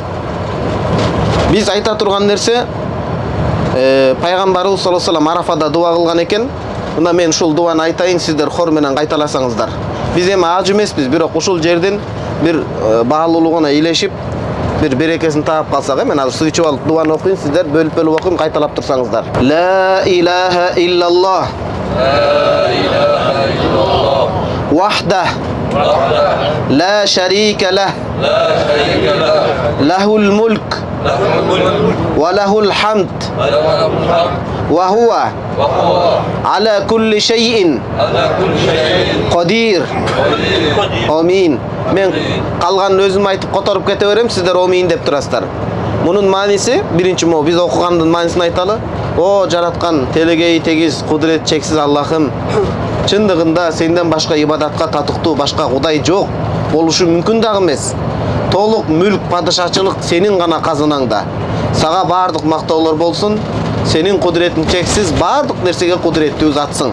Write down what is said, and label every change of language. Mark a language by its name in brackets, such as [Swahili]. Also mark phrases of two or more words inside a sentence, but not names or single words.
[Kyrgyz] Биз айта турган нерсе, пайгамбарыбыз [Arabic] صلى الله عليه وسلم [Kyrgyz] Арафада дуа кылган экен. Мына мен ушул дуаны айтайын, сиздер хор менен кайталасаңыздар. Биз эми аж эмеспиз, бирок ушул жердин бир баалуулугуна илешип, bir берекесин таап калсак, мен азыр суу ичип алып дуаны окуйм, сиздер бөлүп окуйм, кайталап турсаңыздар. [Arabic] لا إله إلا الله لا إله إلا الله وحده. لا شريك له له الملك وله الحمد وهو على كل شيء قدير. [Kyrgyz] Amin. Мен калган өзүм айтып которуп кете берем, сиздер амин деп турасыздар. Бунун маниси биринчи мо биз окугандын манисини айталы. O жараткан телегей тегиз, кудурет чексиз Аллахым. Чындыгында сенден башка ибадатка татыктуу башка Кудай жок. Болушу мүмкүн дагы эмес. Толук мүлк, падышачылык сенин гана казынаңда. Сага бардык мактоолор болсун. Сенин кудуретиң чексиз, бардык нерсеге кудуреттүү затсың.